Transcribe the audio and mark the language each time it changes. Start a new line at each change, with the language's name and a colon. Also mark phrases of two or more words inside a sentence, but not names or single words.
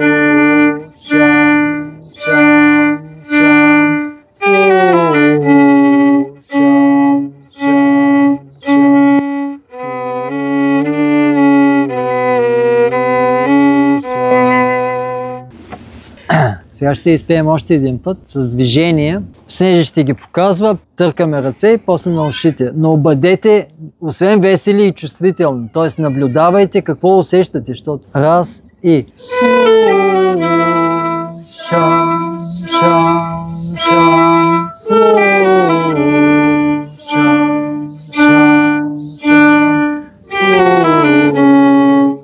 Bulgarian: Шам, шам, шам, слоу. Шам, шам, шам. Сега ще изпеем още един път с движение. Снежи ще ги показва, търкаме ръце и после на ушите. Но бъдете, освен весели и чувствителни, т.е. наблюдавайте какво усещате, защото раз и шам, шам, шам, слоу. Шам, шам, шам, слоу.